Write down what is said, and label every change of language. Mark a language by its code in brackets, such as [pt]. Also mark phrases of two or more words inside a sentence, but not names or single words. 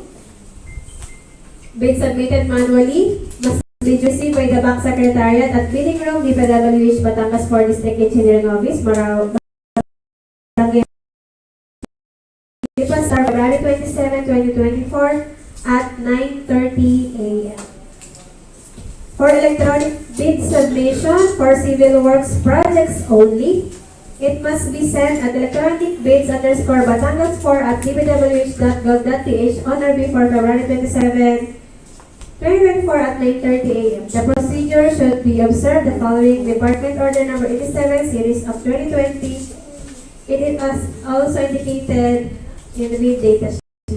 [en] Bid submitted manually must be received by the Bank Secretariat at Bidding Room, DPWH Batangas for District Engineering Office, Marao, February 27, 2024 at 9:30 a.m. For electronic bid submission for civil works projects only, it must be sent at electronicbids_Batangas4@dpwh.gov.ph on or before February 27, 2024 at 9:30 a.m. The procedure should be observed the following Department Order Number 87, Series of 2020. It is also indicated in the bid data sheet.